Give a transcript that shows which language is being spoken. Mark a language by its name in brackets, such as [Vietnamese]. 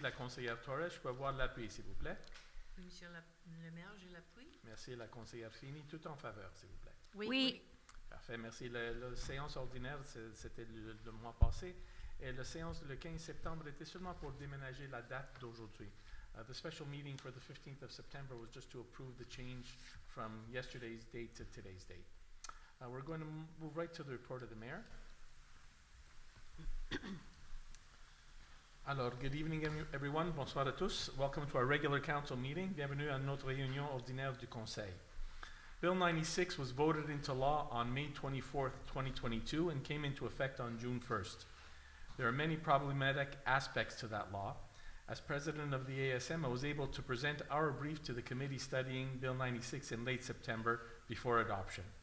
[French] La conseillère Torres, je peux avoir l'appui, s'il vous plaît. Oui, Monsieur le maire, je l'appuie. Merci. La conseillère Fini, tout en faveur, s'il vous plaît. Oui. Parfait, merci. La séance ordinaire, c'était le mois passé. Et la séance le 15 septembre était seulement pour déménager la date d'aujourd'hui. [English] The special meeting for the 15th of September was just to approve the change from yesterday's date to today's date. We're going to move right to the report of the mayor. Alors, good evening everyone. [French] Bonsoir à tous. [English] Welcome to our regular council meeting. [French] Bienvenue à notre réunion ordinaire du conseil. [English] Bill 96 was voted into law on May 24th, 2022 and came into effect on June 1st. There are many problematic aspects to that law. As president of the ASM, I was able to present our brief to the committee studying Bill 96 in late September before adoption.